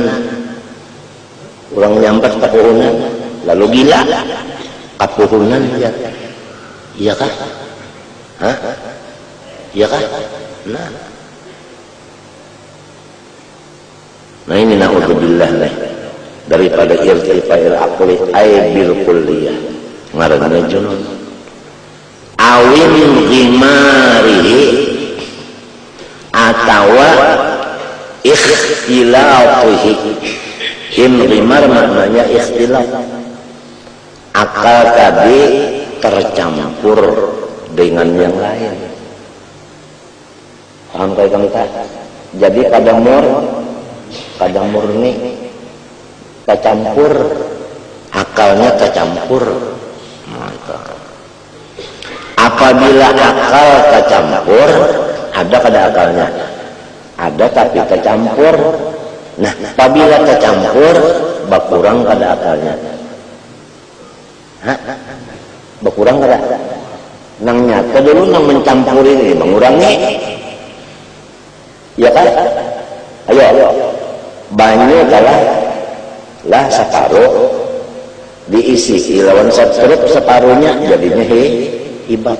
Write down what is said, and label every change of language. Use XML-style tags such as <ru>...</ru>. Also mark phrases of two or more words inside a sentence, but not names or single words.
<bjn>Orang nyamper kapuhunan, lalu gila. Kapuhunan ya. Iya kah? Hah? Iya kah? Nah ini na'udzubillah nih, daripada</bjn> <ar>ارتفاع العقل أي بالكلية</ar> <bjn>ngaranna</bjn> <ar>جنون أو غماره</ar> <bjn>atawa ikhtilatihi. Ghimar maknanya ikhtilaf, akal tadi tercampur dengan yang lain. Paham kayak kita? Jadi pada murni kecampur, akalnya kecampur. Apabila akal kecampur, ada pada akalnya, ada tapi kecampur. Nah, apabila kecampur, berkurang pada akalnya. Berkurang kada? Nang nyata dulu nang mencampur ini mengurangi, ya kan? Ayo, banyak lah separuh diisi lawan setruk separuhnya jadinya ibad.</bjn>